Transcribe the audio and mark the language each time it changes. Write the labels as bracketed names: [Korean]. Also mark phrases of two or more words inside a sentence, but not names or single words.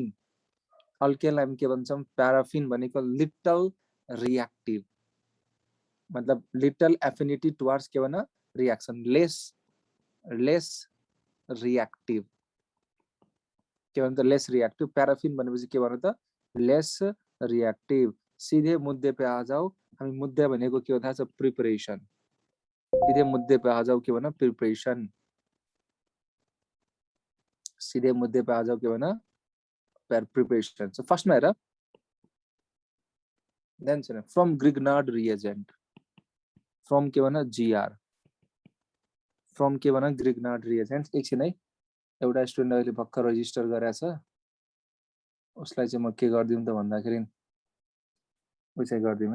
[Nepali] अल्केनलाई हामी के भन्छौँ? प्याराफिन भनेको [English] little reactive. [Nepali] मतलब [English] little affinity towards [Nepali] के भन? [English] reaction. less reactive. [Nepali] के भन्छ? [English] less reactive. [Nepali] प्याराफिन भनेपछि के भन त? [English] less reactive. [Hindi] सीधे मुद्दे पे आ जाओ. [Nepali] हामी मुद्दे भनेको के हो थाहा छ? प्रिपरेसन. [Hindi] सीधे मुद्दे पे आ जाओ [Nepali] के भन? प्रिपरेसन. [Hindi] सीधे मुद्दे पे आ जाओ [Nepali] के भन? प्रिपरेसन. सो फर्स्टमा हेर. देन सुन. [English] from Grignard reagent. [Nepali] फ्रम के भन? जीआर. फ्रम के भन? [English] Grignard reagent. [Nepali] एकछिन है. एउटा स्टुडेन्ट अहिले भर्खर रजिस्टर गरेछ. उसलाई चाहिँ म के गर्दिम त भन्दाखेरि उसै गर्दिम.